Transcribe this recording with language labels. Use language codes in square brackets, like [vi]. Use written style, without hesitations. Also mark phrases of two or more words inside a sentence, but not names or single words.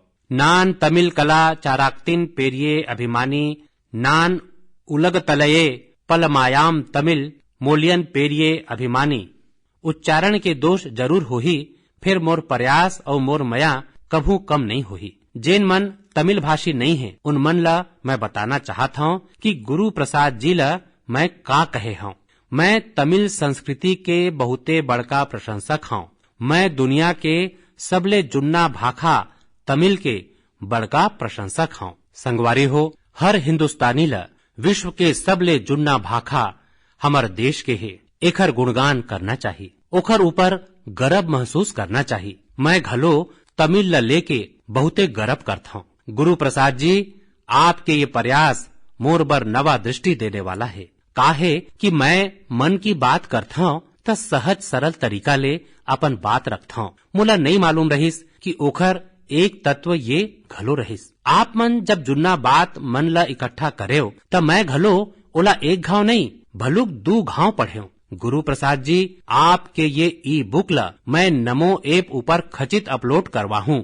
[ta] நான் தமிழ் கலாச்சாரத்தின் பெரிய அபிமானி, நான் உலகத் தலையே பழமையான தமிழ் மொழியின் பெரிய அபிமானி। [hne] उच्चारण के दोष जरूर होही, फिर मोर प्रयास और मोर मया कभू कम नहीं होही। जेन मन तमिल भाषी नहीं है उन मन ला मैं बताना चाहता हूँ कि गुरु प्रसाद जी ला मैं का कहे हूँ। मैं तमिल संस्कृति के बहुते बड़का प्रशंसक हूँ। मैं दुनिया के सबले जुन्ना भाखा तमिल के बड़का प्रशंसक हूँ। संगवारी हो, हर हिंदुस्तानी ला विश्व के सबले जुन्ना भाखा हमार देश के है, एखर गुणगान करना चाहिए, ओखर ऊपर गर्व महसूस करना चाहिए। मैं घलो तमिल ला लेके बहुते गर्व करता हूँ। गुरु प्रसाद जी, आपके ये प्रयास मोर बर नवा दृष्टि देने वाला है। काहे कि मैं मन की बात करता हूँ तो सहज सरल तरीका ले अपन बात रखता हूँ। मोला नहीं मालूम रहिस कि ओखर एक तत्व ये घलो रहिस। आप मन जब जुन्ना बात मन ला इकट्ठा करे तब मैं घलो ओला एक घाव नहीं भलुक 2 घाव पढ़े। गुरु प्रसाद जी, आपके ये ई बुक ला मैं नमो ऐप ऊपर खचित अपलोड करवा हूँ।